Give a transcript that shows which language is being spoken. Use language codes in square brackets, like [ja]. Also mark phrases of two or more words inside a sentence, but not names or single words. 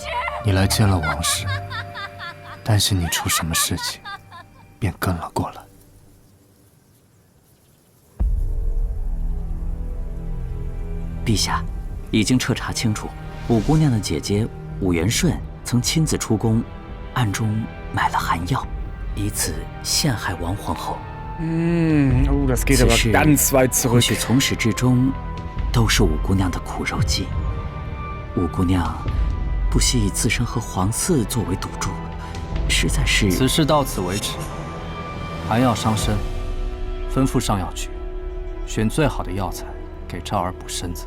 [zh] 你来见了王氏，担心你出什么事情，便跟了过来。陛下，已经彻查清楚，武姑娘的姐姐武元顺曾亲自出宫，暗中买了寒药，以此陷害王皇后。 [de] Das geht aber ganz weit zurück。 [zh] 或许从始至终都是武姑娘的苦肉计。武姑娘不惜以自身和皇嗣作为赌注，实在是…… 此事到此为止。寒药伤身，吩咐上药局选最好的药材给昭儿补身子。